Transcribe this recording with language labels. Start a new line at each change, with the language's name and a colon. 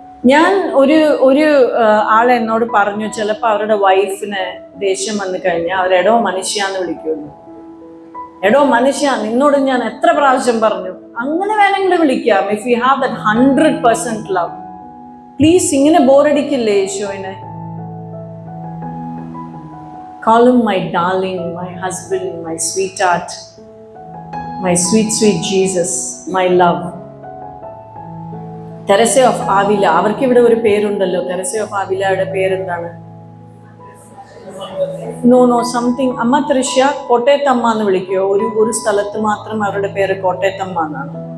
Malayalam: ഞാൻ ഒരു ആളെ എന്നോട് പറഞ്ഞു, ചിലപ്പോൾ അവരുടെ വൈഫിന് ദേഷ്യം വന്നു കഴിഞ്ഞാൽ അവരെടോ മനുഷ്യാന്ന് വിളിക്കുള്ളൂ. എടോ മനുഷ്യ, നിന്നോട് ഞാൻ എത്ര പ്രാവശ്യം പറഞ്ഞു, അങ്ങനെ വേണമെങ്കിൽ വിളിക്കാം.
English: if you have that 100% love, please
Malayalam: ഇങ്ങനെ ബോറടിക്കില്ലേ യേശുവിനെ?
English: Call him my darling, my husband, my sweetheart, my sweet, sweet Jesus, my love.
Malayalam: Teresa of Avila, അവർക്ക് ഇവിടെ ഒരു പേരുണ്ടല്ലോ. തെരേസ ഓഫ് ആവിലയുടെ പേരെന്താണ്? No something. അമ്മ തൃശ്യ കോട്ടയത്തമ്മ എന്ന് വിളിക്കുമോ? ഒരു സ്ഥലത്ത് മാത്രം അവരുടെ പേര് കോട്ടയത്തമ്മ എന്നാണ്.